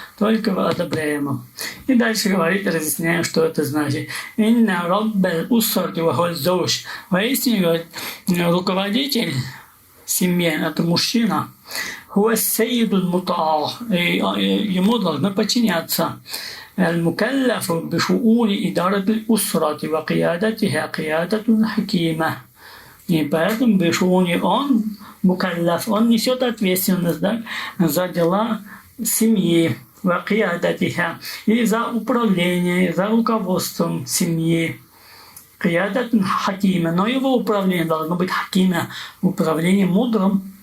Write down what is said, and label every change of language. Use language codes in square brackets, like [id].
[ru] Только в одобряемом. И дальше говорит, разъясняем, что это значит. [ar] «Инна раббаль уссарти вахуаль зауж». [ru] Воистине, говорит, руководитель семьи – это мужчина. [ar] «Хуа сайидуль мутаа». [ru] И ему должны подчиняться. [ar] المكلف بشؤون إدارة الأسرة وقيادتها قيادة حكيمة. [ru] И поэтому [ar] бешуни [ru] он мукалляф, он несет ответственность, да, за дела семьи, [ar] вакиядатиха, [ru] и за управление, за руководством семьи. [ar] Киядатун хакима, [ru] но его управление должно быть хакима, управление мудрым.